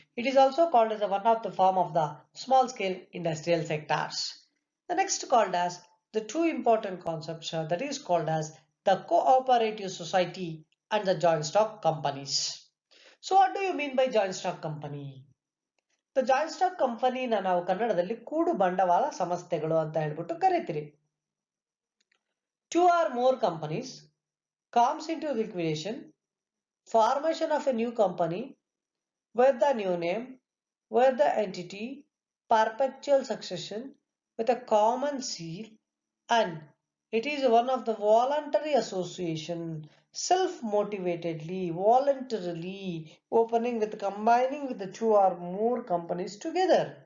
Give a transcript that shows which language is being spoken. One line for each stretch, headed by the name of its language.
English: It is also called as one of the form of the small scale industrial sectors. The next called as the two important concepts that is called as the cooperative society and the joint stock companies. So what do you mean by joint stock company?
Kannada: The joint stock company ನಾವು ಕನ್ನಡದಲ್ಲಿ ಕೂಡು ಬಂಡವಾಳ ಸಂಸ್ಥೆಗಳು ಅಂತ ಹೇಳ್ಬಿಟ್ಟು ಕರಿತೀರಿ.
English: Two or more companies comes into liquidation, formation of a new company with the new name, with the entity, perpetual succession with a common seal, and it is one of the voluntary association, self-motivatedly, voluntarily opening with combining with the two or more companies together.